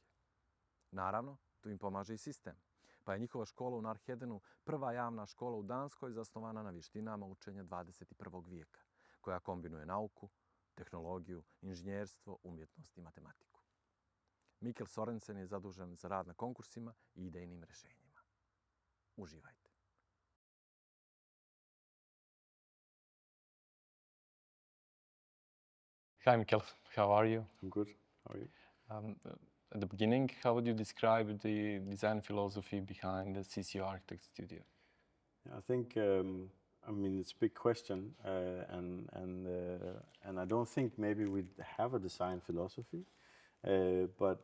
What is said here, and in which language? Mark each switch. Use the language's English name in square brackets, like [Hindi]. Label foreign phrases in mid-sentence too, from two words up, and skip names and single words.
[Bosnian] Naravno, tu im pomaže i sistem, pa je njihova škola u Narhedenu prva javna škola u Danskoj zasnovana na vještinama učenja 21. vijeka, koja kombinuje nauku, tehnologiju, inženjerstvo, umjetnost i matematiku. Mikkel Sørensen je zadužen za rad na konkursima i idejnim rješenjima. Uživajte. [English] Hi, Mikkel. How are you? I'm good. How are you? At the beginning, how would you describe the design philosophy behind the CCO Architect Studio? I think, it's a big question, and I don't think maybe we have a design philosophy, but